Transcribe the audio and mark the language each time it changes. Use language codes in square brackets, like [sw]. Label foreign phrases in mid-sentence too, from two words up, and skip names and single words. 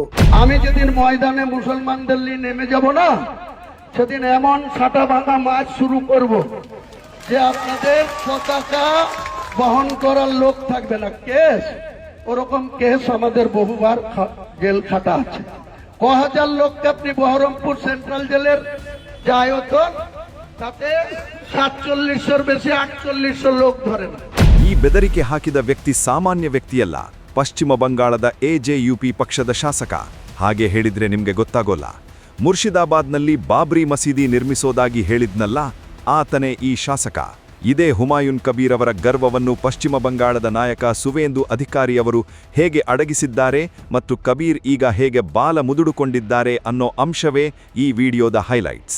[bn] আমি যেদিন ময়দানে মুসলমানদের নিয়ে নেমে যাব না, সেদিন এমন ছাটা ভাঙা মাছ শুরু করব যে আপনাদের পতাকা বহন করার লোক থাকবে না। কেস ওরকম কেস আমাদের বহুবার জেল খাটা আছে। ক হাজার লোককে আপনি বহরমপুর সেন্ট্রাল জেলের যে আয়তন, তাতে 4700 বেশি 4800 লোক ধরে না। [kn] ಈ ಬೆದರಿಕೆ ಹಾಕಿದ ವ್ಯಕ್ತಿ ಸಾಮಾನ್ಯ ವ್ಯಕ್ತಿಯಲ್ಲ, ಪಶ್ಚಿಮ ಬಂಗಾಳದ ಎಜೆಯುಪಿ ಪಕ್ಷದ ಶಾಸಕ. ಹಾಗೆ ಹೇಳಿದ್ರೆ ನಿಮ್ಗೆ ಗೊತ್ತಾಗೋಲ್ಲ. ಮುರ್ಷಿದಾಬಾದ್ನಲ್ಲಿ ಬಾಬ್ರಿ ಮಸೀದಿ ನಿರ್ಮಿಸೋದಾಗಿ ಹೇಳಿದ್ನಲ್ಲ, ಆತನೇ ಈ ಶಾಸಕ. ಇದೇ ಹುಮಾಯೂನ್ ಕಬೀರ್ ಅವರ ಗರ್ವವನ್ನು ಪಶ್ಚಿಮ ಬಂಗಾಳದ ನಾಯಕ ಸುವೇಂದು ಅಧಿಕಾರಿಯವರು ಹೇಗೆ ಅಡಗಿಸಿದ್ದಾರೆ ಮತ್ತು ಕಬೀರ್ ಈಗ ಹೇಗೆ ಬಾಲ ಮುದುಡುಕೊಂಡಿದ್ದಾರೆ ಅನ್ನೋ ಅಂಶವೇ ಈ ವಿಡಿಯೋದ ಹೈಲೈಟ್ಸ್.